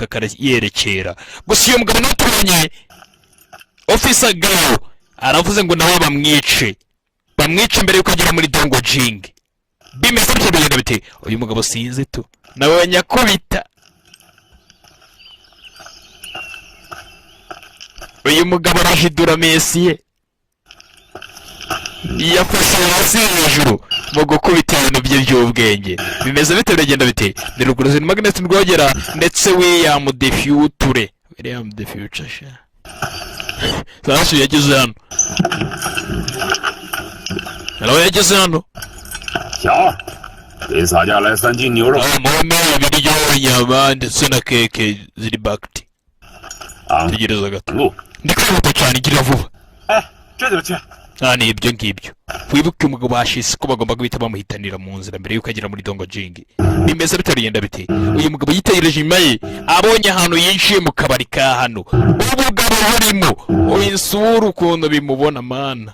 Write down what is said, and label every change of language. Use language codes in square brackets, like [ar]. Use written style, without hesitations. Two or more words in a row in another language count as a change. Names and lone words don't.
[rw] yerekera gusa iyo mugabo natubonye ofisa gawo aravuze ngo nawe bamwice mbere yuko agera muri dongo jingi bimeze bityo bigenda bite uyu mugabo sinzi tu nawe nyakubita uyu mugabo arahidura mesiye yafashe hasi hejuru mu gukubita ibintu bye by'ubwenge. Bimeze bite biragenda bite? Ni ruguruzi Magnet Rwogera ndetse William the Future. William the Future sha. Sasa yageze hano. Hello yageze hano. [zh] 瞧，给洒下来3斤牛肉。 [rw] Mome ibiryo inyama ndetse na keke ziri bakti. Tegereza gato. Ndi kwihuta cyane gira vuba. [zh] 哎，这就去。 [rw] ni ibyo ngibyo. Wibuke umugabo washise ko bagomba guhita bamuhitanira mu nzira mbere yuko agera muri Dongo Jing. Bimeze bitarigenda bite? Uyu mugabo yitegereje inyuma ye, abonye ahantu yinjiye mu kabari ka hano. Ubugabo burimo, insura ukuntu bimubona mana.